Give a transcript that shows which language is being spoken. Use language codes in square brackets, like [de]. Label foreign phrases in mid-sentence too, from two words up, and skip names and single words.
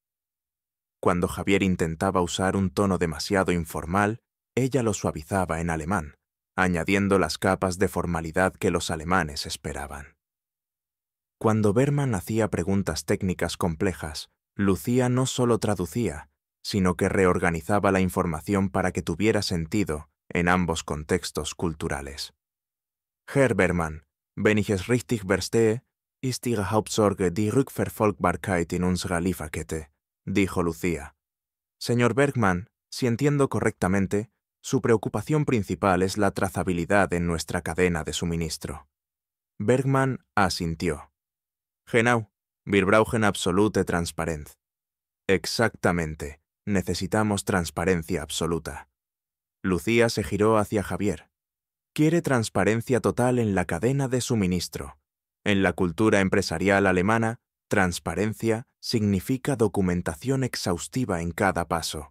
[es] Cuando Javier intentaba usar un tono demasiado informal, ella lo suavizaba en alemán, añadiendo las capas de formalidad que los alemanes esperaban. Cuando Bergman hacía preguntas técnicas complejas, Lucía no solo traducía, sino que reorganizaba la información para que tuviera sentido en ambos contextos culturales. [de] «Herr Bergman, wenn ich es richtig verstehe, ist Ihre Hauptsorge die Rückverfolgbarkeit in unserer Lieferkette», [es] dijo Lucía. «Señor Bergman, si entiendo correctamente, su preocupación principal es la trazabilidad en nuestra cadena de suministro». Bergman asintió. [de] «Genau, wir brauchen absolute Transparenz». [es] «Exactamente, necesitamos transparencia absoluta». Lucía se giró hacia Javier. «Quiere transparencia total en la cadena de suministro. En la cultura empresarial alemana, transparencia significa documentación exhaustiva en cada paso.